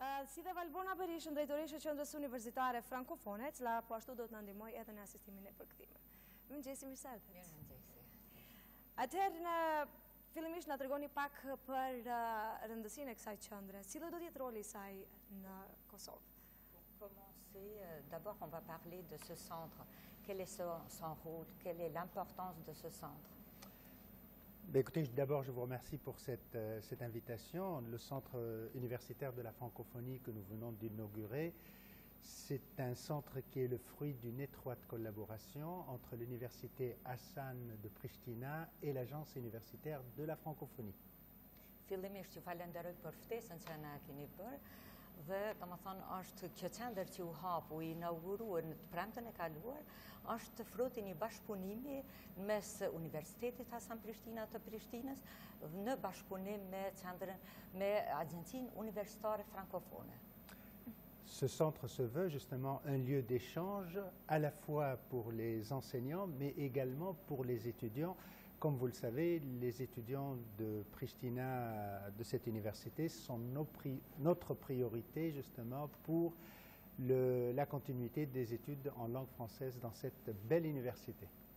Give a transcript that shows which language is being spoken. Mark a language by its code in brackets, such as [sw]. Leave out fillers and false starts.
[sq] Si dhe Valbona Berishën, drejtoresha e Qendrës Universitare Frankofone, e cila po ashtu do të na ndihmojë edhe në asistimin e përkthimit. Mirëmëngjesi, mirë se erdhët. Mirëmëngjesi. Atëherë, fillimisht na tregoni pak për rëndësinë e kësaj qendre. Cili do të jetë roli i saj në Kosovë? [fr] Pour commencer, d'abord on va parler de ce centre. Quel est son rôle? Quelle est l'importance de ce centre? Écoutez, d'abord je vous remercie pour cette invitation. Le centre universitaire de la francophonie que nous venons d'inaugurer, c'est un centre qui est le fruit d'une étroite collaboration entre l'université Hasan de Prishtina et l'agence universitaire de la francophonie. [sq] Fillimisht ju falenderoj për ftesën që na keni bërë dhe domethënë është kjo qendër që u hap, u inauguruar në të premten e kaluar, është fruti i një bashkëpunimi mes Universitetit Hasan Prishtina të Prishtinës në bashkëpunim me qendrën me Agjencinë Universitare Frankofone. [fr] Ce centre se veut justement un lieu d'échange à la fois pour les enseignants mais également pour les étudiants. Comme vous le savez, les étudiants de Pristina, de cette université, sont notre priorité justement pour la continuité des études en langue française dans cette belle université.